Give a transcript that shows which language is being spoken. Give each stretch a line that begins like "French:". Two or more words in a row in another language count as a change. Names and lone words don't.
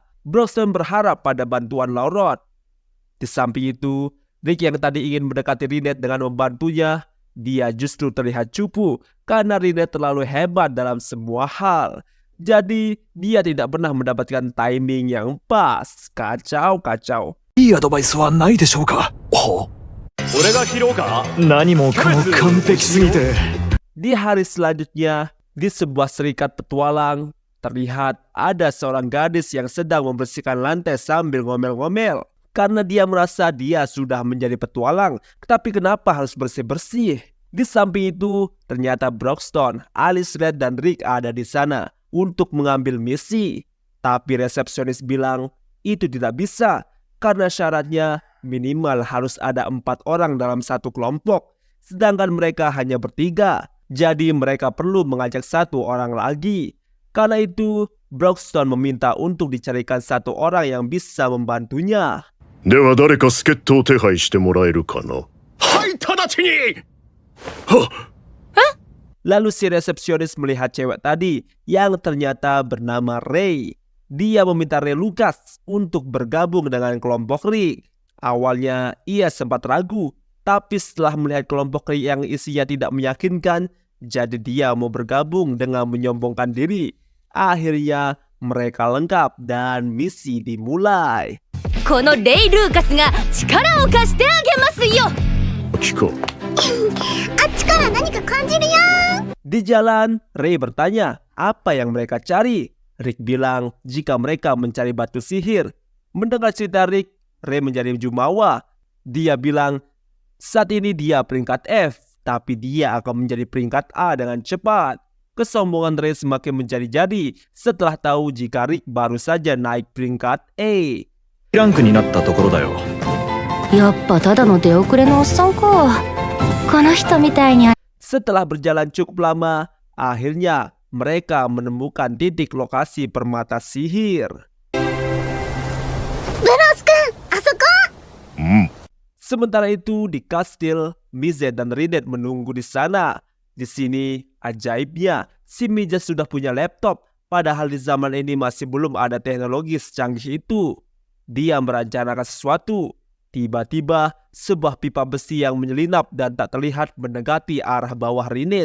Indonesian: Broxton berharap pada bantuan Laurot. Di samping itu, Rick yang tadi ingin mendekati Rinette dengan membantunya, dia justru terlihat cupu karena Rinette terlalu hebat dalam semua hal. Jadi dia tidak pernah mendapatkan timing yang pas. Kacau.
Japanese: いいアドバイスはないでしょうか。俺が切ろうか。何もかも完璧すぎて。
Indonesian: Di hari selanjutnya, di sebuah serikat petualang, terlihat ada seorang gadis yang sedang membersihkan lantai sambil ngomel-ngomel. Karena dia merasa dia sudah menjadi petualang, tapi kenapa harus bersih-bersih? Di samping itu, ternyata Broxton, Alice Red dan Rick ada di sana untuk mengambil misi. Tapi resepsionis bilang itu tidak bisa karena syaratnya minimal harus ada 4 orang dalam satu kelompok, sedangkan mereka hanya bertiga. Jadi mereka perlu mengajak 1 orang lagi. Karena itu Broxton meminta untuk dicarikan 1 orang yang bisa membantunya.
Japanese: では誰か助っ人を手配してもらえるかな。はい、直ちに。
Indonesian: Lalu si resepsionis melihat cewek tadi yang ternyata bernama Ray. Dia meminta Ray Lucas untuk bergabung dengan kelompok Rick. Awalnya ia sempat ragu, tapi setelah melihat kelompok Rick yang isinya tidak meyakinkan, jadi dia mau bergabung dengan menyombongkan diri. Akhirnya mereka lengkap dan misi dimulai.
Japanese: このレイ・ルーカスが力を貸してあげますよ。聞こう。あっちから何か感じるよ。
Indonesian: Di jalan, Ray bertanya apa yang mereka cari. Rick bilang jika mereka mencari batu sihir. Mendengar cerita Rick, Ray menjadi jumawa. Dia bilang saat ini dia peringkat F, tapi dia akan menjadi peringkat A dengan cepat. Kesombongan Ray semakin menjadi-jadi setelah tahu jika Rick baru saja naik peringkat A.
Japanese: ランクになったところだよ。やっぱただの出遅れのおっさんか。この人みたいに。
Indonesian: Setelah berjalan cukup lama, akhirnya mereka menemukan titik lokasi permata sihir.
Japanese: ブロス君、あそこ。
Indonesian: Sementara itu di kastil, Mizet dan Rinette menunggu di sana. Di sini, ajaibnya, si Mizet sudah punya laptop Padahal di zaman ini masih belum ada teknologi secanggih itu. Dia merencanakan sesuatu. Tiba-tiba sebuah pipa besi yang menyelinap dan tak terlihat mendekati arah bawah Rinette.